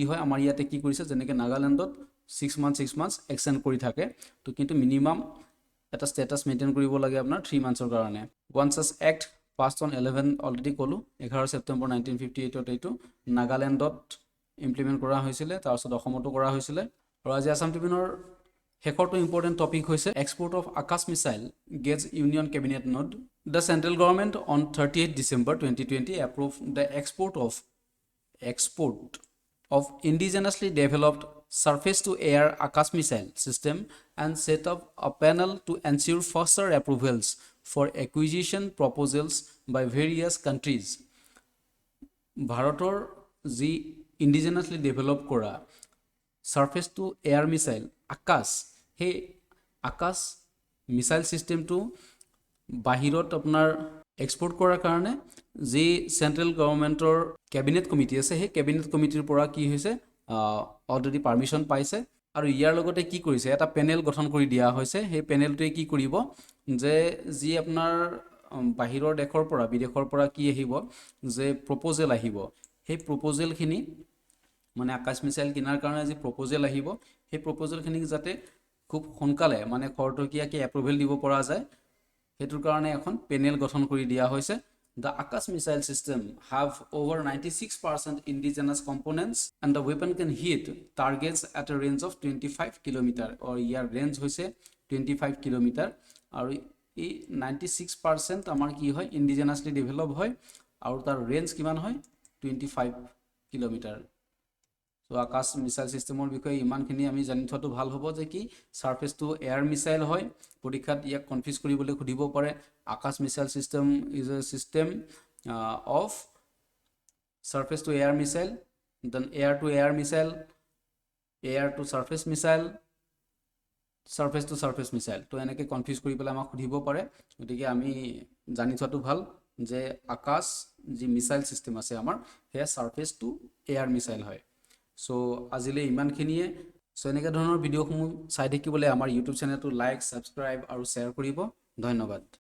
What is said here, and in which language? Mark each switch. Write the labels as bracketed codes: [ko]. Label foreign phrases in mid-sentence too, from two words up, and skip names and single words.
[as] হয় আমাৰ ইয়াতে কি কৰিছে যেনেকৈ নাগালেণ্ডত [en] 6 months extend [as] কৰি থাকে তো কিন্তু মিনিমাম এটা [en] status maintain [as] কৰিব লাগে আপোনাৰ 3 মান্থছৰ কাৰণে [en] one such act passed on 11 [as] অলৰেডি কলো 11 সেপ্টেম্বৰ 1958 ত এইটো নাগালেণ্ডত ইমপ্লিমেন্ট কৰা হৈছিল তাৰ পাছত অসমতো কৰা হৈছিল আৰু আজি আসাম ট্ৰিবিউনৰ হেকৰটো [en] important topic [as] হৈছে [en] export of Akash missile gets Union Cabinet nod the Central Government on 38 December 2020 approved the export of indigenously developed surface to air Akash missile system and set up a panel to ensure faster approvals for acquisition proposals by various countries [as] ভাৰতৰ যি [en] indigenously develop [as] কৰা [en] surface to air missile Akash [as] he [en] Akash missile system [as] to বাহিৰত আপোনাৰ এক্সপোৰ্ট কৰাৰ কাৰণে যি [en] central government's cabinet committee [as] আছে সেই [en] cabinet committee's [as] পৰা কি হৈছে [en] already permission [as] পাইছে আৰু ইয়াৰ লগতে কি কৰিছে এটা পেনেল গঠন কৰি দিয়া হৈছে সেই পেনেলটোৱে কি কৰিব যে যি আপোনাৰ বাহিৰৰ দেশৰ পৰা বিদেশৰ পৰা কি আহিব যে প্ৰপ'জেল আহিব সেই প্ৰপ'জেল খিনি মানে আকাশ মিসাইল কিনাৰ কাৰণে যি প্ৰপ'জেল আহিব সেই প্ৰপ'জেল খিনি যাতে খুব সোনকালে মানে খৰতকীয়াকে এপ্ৰুভেল দিব পৰা যায় হেতুৰ কাৰণে এখন পেনেল গঠন কৰি দিয়া হৈছে [en] The Akash missile system have over 96% indigenous components and the weapon can hit targets at a range of 25 km or [as] ইয়াৰ range হৈছে [en] 25 km [as] আৰু এই 96% আমাৰ কি হয় [en] indigenously develop [as] হয় আৰু তাৰ range কিমান হয় 25 km [en] So Akash missile systemৰ [as] বিষয়ে ইমানখিনি আমি জানি থোৱাটো ভাল হ'ব যে কি [en] surface to air missile [as] হয় পৰীক্ষাত ইয়াক কনফিউজ কৰিবলৈ খুদিব পাৰে [en] Akash missile system is a system of surface to air missile then air to air missile air to surface missile [as] surface to surface missile তো এনেকৈ কনফিউজ কৰি পেলাই আমাক খুদিব পাৰে গতিকে আমি জানি থোৱাটো ভাল যে Akash যি [en] missile system [as] আছে আমাৰ হে [en] surface to air missile [as] হয় সো আজিলে ইমানখিনিয়ে সো এনেকা ধৰণৰ ভিডিওসমূহ চাই থাকিবলৈ আমাৰ ইউটিউব চেনেলটো [en] like subscribe [as] আৰু শেয়াৰ কৰিব ধন্যবাদ